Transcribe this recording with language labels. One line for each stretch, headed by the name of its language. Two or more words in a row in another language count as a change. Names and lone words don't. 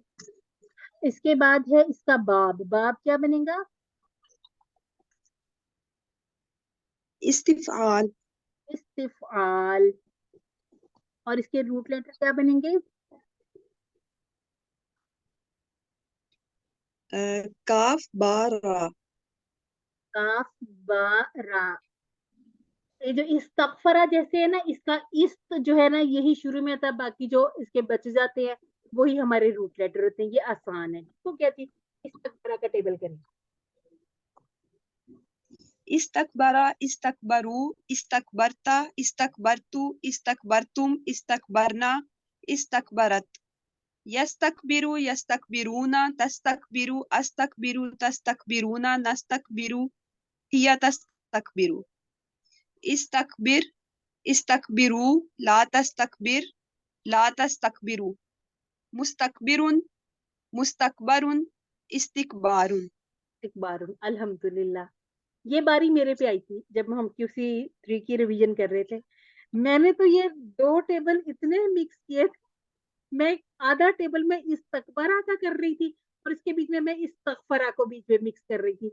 Hindi: इसके बाद है इसका बाब। बाब क्या बनेगा? इस्तिफआल इस्तिफआल। और इसके रूट लेटर क्या बनेंगे? काफ बा रा काफ बा रा। ये जो इस्तगफरा जैसे है ना, इसका इस्त जो है ना यही शुरू में था, बाकी जो इसके बच जाते हैं वही हमारे रूट लेटर होते हैं। ये आसान है, तो क्या थी, इस्तगफरा का टेबल करें।
Arabic: استكبرَ استكبروا استكبرتْ استكبرتُ استكبرتم استكبرنا استكبرتَ يستكبرُ يستكبرون تستكبرُ أستكبرُ تستكبرون نستكبرُ هي تستكبرُ استكبرْ استكبروا لا تستكبروا مستكبِرون مستكبَرون استكبارٌ استكبارٌ. الحمد لله.
Hindi: ये बारी मेरे पे आई थी जब हम QC3 की रिवीजन कर रहे थे। मैंने तो ये दो टेबल इतने मिक्स किए, मैं आधा टेबल में इस्तकबरा का कर रही थी और इसके बीच में मैं इस्तगफरा को बीच में मिक्स कर रही थी।